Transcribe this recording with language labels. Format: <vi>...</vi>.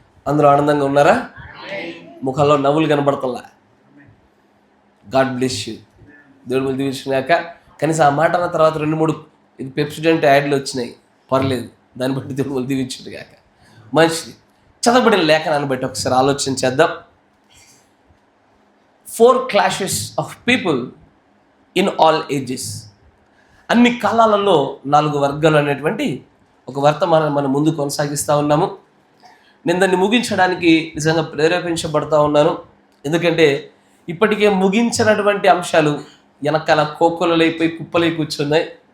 <te>అందరూ ఆనందంగా ఉన్నారా? ముఖంలో నవ్వులు కనబడతల్లా.</te> <en>God bless you.</en> <te>దేవుడు మీరు దీవించుగాక. కనీసం ఆ మాట అన్న తర్వాత 2-3 ఇది పెప్సిడెంట్ యాడ్లు వచ్చినాయి, పర్లేదు. దాన్ని బట్టి దేవుడు దీవించుడు గాక. మంచిది. చదవబడిన లేఖనాన్ని బట్టి ఒకసారి ఆలోచన చేద్దాం.</te> <en>4 clashes of people in all ages.</en> <te>అన్ని కాలాలలో 4 వర్గాలు అనేటువంటి ఒక వర్తమానాన్ని మనం ముందు కొనసాగిస్తూ ఉన్నాము. నేను దాన్ని ముగించడానికి నిజంగా ప్రేరేపించబడతా ఉన్నాను. ఎందుకంటే ఇప్పటికే ముగించినటువంటి అంశాలు వెనకాల కోకొలలైపోయి కుప్పలై కూర్చున్నాయి.</te>